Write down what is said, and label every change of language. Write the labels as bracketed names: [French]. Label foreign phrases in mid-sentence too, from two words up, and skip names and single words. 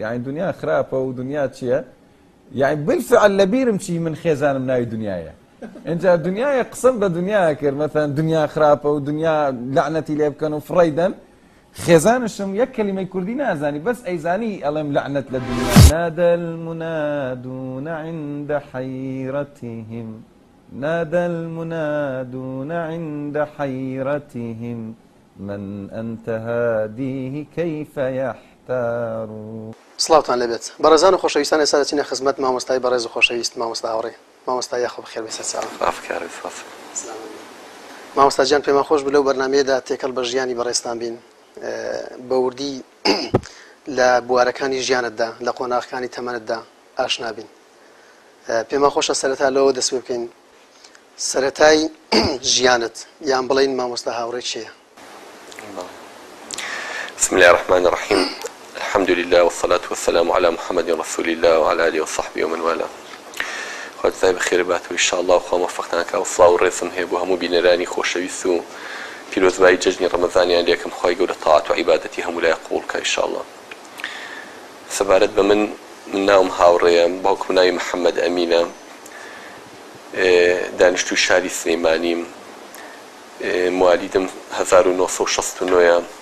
[Central Kurdish] یعنی دنیا خراپە و دنیا چییە؟ یعنی بالفعل لە بیرم چی من خێزانم ناوی دنیایە. اینجا دنیای قسم بە دنیا کرد، مثلا دنیا خراپە و دنیا لعنەتی لێ بکەن و فڕیدەن. خێزانشم یەک کەلیمەی کوردی نازانی، بەس ئەیزانی ئەڵێم لعنەت لە دنیا. [Arabic] نادى المنادون عند حيرتهم، نادى المنادون عند حيرتهم، من أنت هاديه كيف يحتار. [Central Kurdish] سڵاوتان لەبێت بەڕێزان و خۆشەویستان. ئێستا دەچینە خزمەت مامۆستای بەڕێز و خۆشەویست، مامۆستا هاوڕێ، مامۆستا یاخۆ بەخێر بێ سەرچاوە. مامۆستا گیان پێمان خۆش بوو لەو بەرنامەیەدا تێکەڵ بە ژیانی بەڕێزتان بین، بە وردی لە بوارەکانی ژیانتدا لە قۆناغەکانی تەمەنتدا ئاشنا بین. پێمان خۆشە سەرەتا لەوە دەست پێ بکەین سەرەتای ژیانت، یان بڵین مامۆستا هاوڕێ چییە؟ [Arabic] بسم الله الرحمن الرحيم، الحمد لله والصلاة والسلام على محمد رسول الله وعلى آله وصحبه ومن والاه. [Central Kurdish] خۆت زای بەخێر باتەوە ئینشاءالله و خوا موفقتانکە و سڵاو و ڕێزم هەیە بۆ هەموو بینەرانی خۆشەویست و پیرۆزبایی جەژنی ڕەمەزانیان لێکم خوای گەورە تاعات و عیبادەتی هەموو لای قبوڵ کە ئینشاءالله. سەبارەت بە من ناوم هاوڕێیە، باوکم ناوی محەممەد ئەمینە، دانیشتووی شاری سلەیمانیم، موالیدم 1969.